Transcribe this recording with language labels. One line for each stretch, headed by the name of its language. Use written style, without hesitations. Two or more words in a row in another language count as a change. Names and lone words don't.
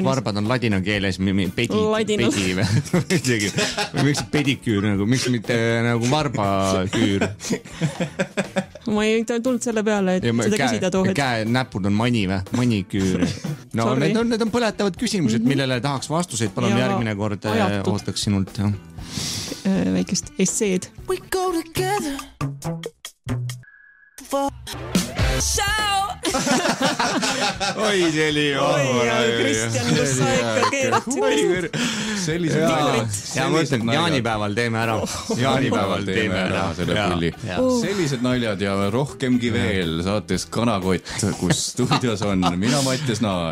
Estonian: Varbad on ladina keeles pedi või? Miks pediküür, miks mitte nagu varbaküür? Ma ei tulnud selle peale, et seda küsida too hetk. Näpud on mani või? Maniküür. No need on põletavad küsimused, millele tahaks vastuseid. Palun järgmine kord ootaks sinult. Väikest esseed.
English: We go together for show.
Estonian: Oi, see oli Kristjan, kus sa ikka keerad sellised naljad. Ja mõtlen, jaanipäeval teeme ära. Jaanipäeval teeme ära selle pulli. Sellised naljad ja rohkemgi veel saates Kanakott, kus stuudios on mina Mattias Naan.